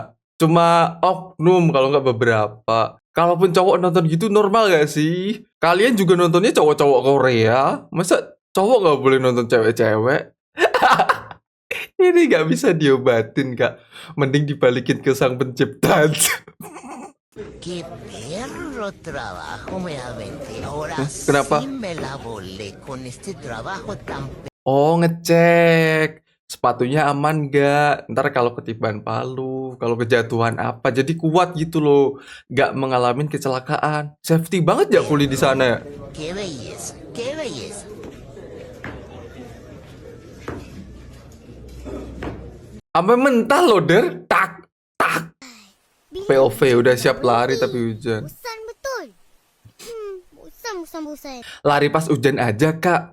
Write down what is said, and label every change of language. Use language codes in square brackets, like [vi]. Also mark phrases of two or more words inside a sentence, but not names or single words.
[id] Cuma oknum kalau nggak beberapa. Kalaupun cowok nonton gitu normal gak sih? Kalian juga nontonnya cowok-cowok Korea? Masa cowok nggak boleh nonton cewek-cewek? Ini nggak bisa diobatin, Kak. Mending dibalikin ke sang pencipta aja. [es] Qué perro trabajo me aventé. Ahora [id] Kenapa? [es] sí me la volé con este trabajo tan [id] Oh, ngecek. Sepatunya aman nggak? Ntar kalau ketiban palu, kalau kejatuhan apa, jadi kuat gitu loh. Nggak mengalami kecelakaan. Safety banget ya kuliah di sana ya? [es] Qué belleza, qué belleza. [id] Sampai mentah loh, Der. Tak, tak. POV udah siap lari tapi hujan. Bosan betul. Bosan. Lari pas hujan aja, Kak.